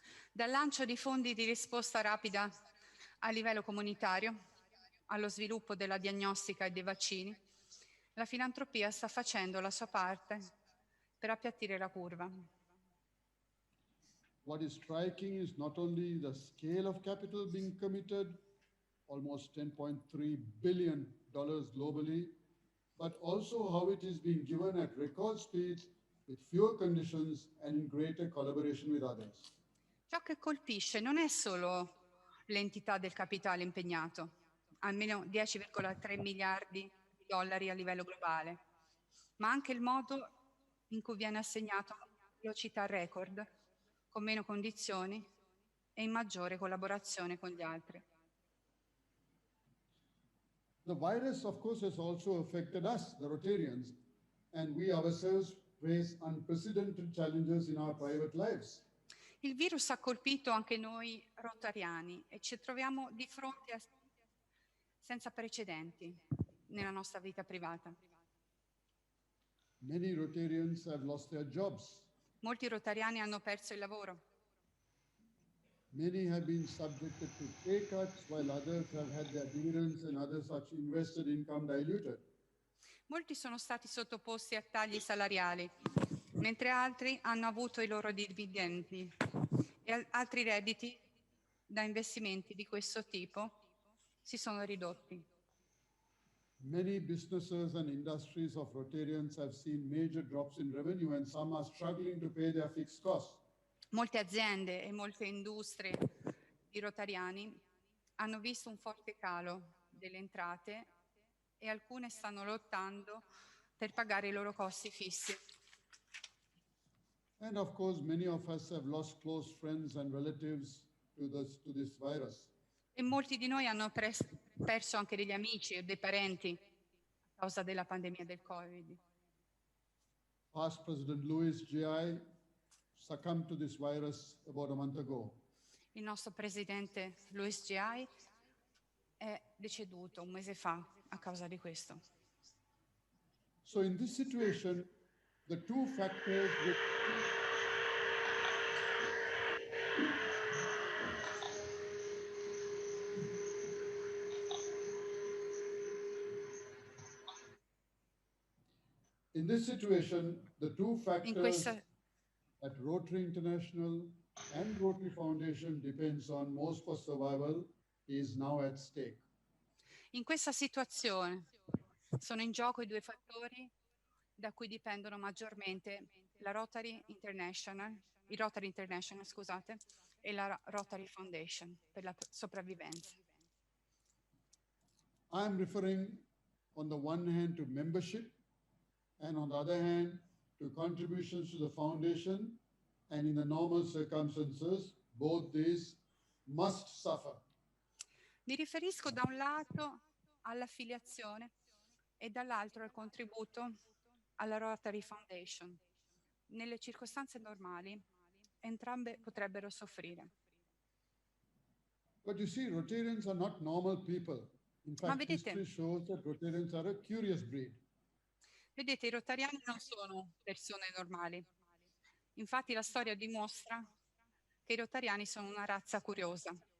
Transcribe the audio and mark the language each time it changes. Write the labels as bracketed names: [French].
[Italian] Dal lancio di fondi di risposta rapida a livello comunitario, allo sviluppo della diagnostica e dei vaccini, la filantropia sta facendo la sua parte per appiattire la curva. [English] What is striking is not only the scale of capital being committed, almost $10.3 billion globally, but also how it is being given at record speed, with fewer conditions and in greater collaboration with others. [Italian] Ciò che colpisce non è solo l'entità del capitale impegnato, almeno 10,3 miliardi di dollari a livello globale, ma anche il modo in cui viene assegnato a velocità record, con meno condizioni e in maggiore collaborazione con gli altri. [English] The virus, of course, has also affected us, the Rotarians, and we ourselves face unprecedented challenges in our private lives. [Italian] Il virus ha colpito anche noi rotariani e ci troviamo di fronte a senza precedenti nella nostra vita privata. [English] Many Rotarians have lost their jobs. [Italian] Molti rotariani hanno perso il lavoro. [English] Many have been subjected to pay cuts, while others have had their dividends and other such invested income diluted. [Italian] Molti sono stati sottoposti a tagli salariali, mentre altri hanno avuto i loro dividendi e altri redditi da investimenti di questo tipo si sono ridotti. [English] Many businesses and industries of Rotarians have seen major drops in revenue, and some are struggling to pay their fixed costs. [Italian] Molte aziende e molte industrie di rotariani hanno visto un forte calo delle entrate e alcune stanno lottando per pagare i loro costi fissi. [English] And of course, many of us have lost close friends and relatives to this virus. [Italian] E molti di noi hanno perso anche degli amici e dei parenti a causa della pandemia del Covid. [English] Past President Louis G.I. succumbed to this virus about a month ago. [Italian] Il nostro presidente Louis G.I. è deceduto un mese fa a causa di questo. [English] So in this situation, the two factors which in this situation, the two factors that Rotary International and Rotary Foundation depends on most for survival is now at stake. [Italian] In questa situazione sono in gioco i due fattori da cui dipendono maggiormente la Rotary International, il Rotary International, scusate, e la Rotary Foundation per la sopravvivenza. [English] I'm referring on the one hand to membership and on the other hand, to contributions to the foundation, and in the normal circumstances, both these must suffer. [Italian] Mi riferisco da un lato all'affiliazione e dall'altro al contributo alla Rotary Foundation. Nelle circostanze normali, entrambe potrebbero soffrire. [English] But you see, Rotarians are not normal people. In [Italian] Ma [English] fact, history shows that Rotarians are a curious breed. [Italian] vedete, i rotariani non sono persone normali. Infatti la storia dimostra che i rotariani sono una razza curiosa.